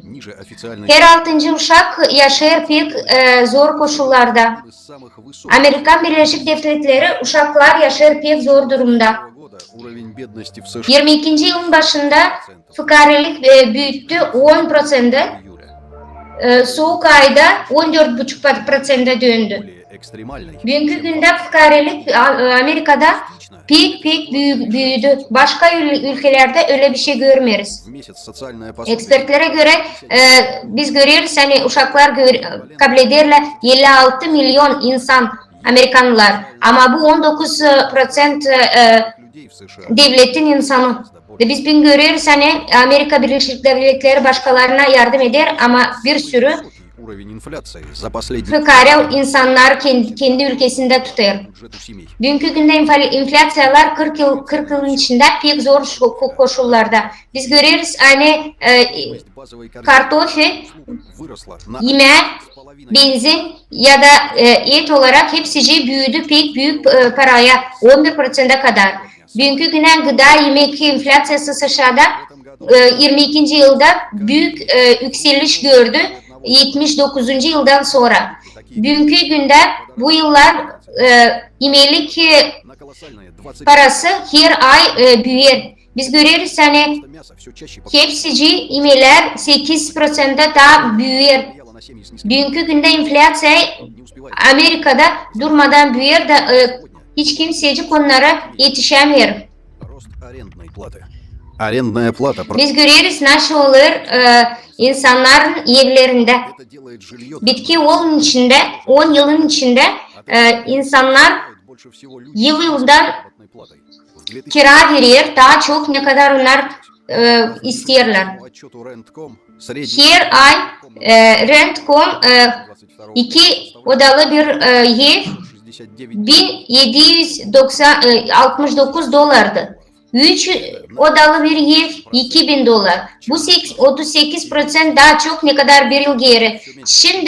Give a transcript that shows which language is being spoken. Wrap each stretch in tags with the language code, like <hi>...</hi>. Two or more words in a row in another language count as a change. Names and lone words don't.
<ru>ниже официальной</ru> <gag>Her 6. uşak yaşar pek zor koşullarda.</gag> <ru>из самых высоких</ru> <gag>Amerikan Birleşik Devletleri uşaklar yaşar pek zor durumda.</gag> <ru>года уровень бедности в США</ru> <gag>22. yılın başında fıkaralık büyüttü 10%. Soğuk ayda 14,5% döndü.</gag> <ru>более экстремальной.</ru> <gag>Bugünkü günde fıkaralık Amerika'da pek büyüdü. Başka ülkelerde öyle bir şey görmüyoruz.</gag> <ru>В месяц социальное пособие</ru> <gag>Ekspertlere göre biz görüyoruz hani uşaklar kabul ederler 56 milyon insan Amerikanlılar. Ama bu 19%</gag> <ru>людей в США.</ru> <gag>devletin insanı. Ve biz bugün görüyoruz hani Amerika Birleşik Devletleri başkalarına yardım eder ama bir sürü</gag> <ru>Высокий уровень инфляции за последние</ru> <gag>fıkara insanlar kendi ülkesinde tutar.</gag> <ru>бюджету семей.</ru> <gag>Bugünkü günde enflasyalar 40 yılın içinde pek zor koşullarda. Biz görüyoruz hani</gag> <ru>Стоимость базовой корзины</ru> <gag>kartofu,</gag> <ru>выросла на</ru> <gag>yemek, 1,5 benzin ya da et olarak hepsici büyüdü pek büyük paraya 11%'a kadar. Bugünkü güne gıda yemek enflasyası SAŞA'da 22. yılda büyük yükseliş gördü 79. yıldan sonra. Bugünkü günde bu yıllar yemelik</gag> <ru>на колоссальные 20</ru> <gag>parası her ay büyür. Biz görüyoruz hani</gag> <ru>мяса все чаще</ru> <gag>hepsici yemeler 8%'da daha büyür.</gag> <ru>стояло на семьи с низким</ru> <gag>Bugünkü günde enflasya</gag> <ru>не успевает.</ru> <gag>Amerika'da durmadan büyür de hiç kimsecik onlara yetişemiyor.</gag> <ru>Рост арендной платы. Арендная плата</ru> <gag>Biz görüyoruz nasıl olur insanların evlerinde.</gag> <ru>это делает жилье</ru> <gag>Bitki 10 yılın içinde insanlar</gag> <ru>больше всего людей</ru> <gag>yıldan</gag> <ru>арендной платой. В 2000</ru> <gag>kira verir daha çok ne kadar onlar isterler.</gag> <ru>по отчету Rent.com средний</ru> <gag>Her ay Rent.com 22 2 odalı bir ev 69 $1769 dolardı. 3 odalı bir ev $2000. Bu 38% daha çok ne kadar bir yıl geri.</gag>